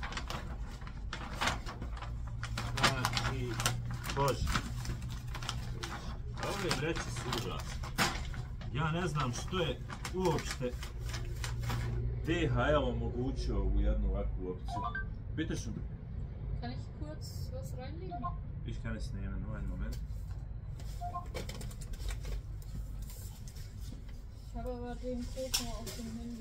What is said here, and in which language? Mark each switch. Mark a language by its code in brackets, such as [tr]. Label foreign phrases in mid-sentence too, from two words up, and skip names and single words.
[bs] Znači, bože. Ove vreće su užasne. Ja ne znam što je uopšte DHL omogućio u jednu ovakvu opciju. [de] Bitte schön. Kann ich kurz was reinlegen? Ich kann es nehmen, nur einen Moment. Ich habe aber den Code nur auf dem Handy.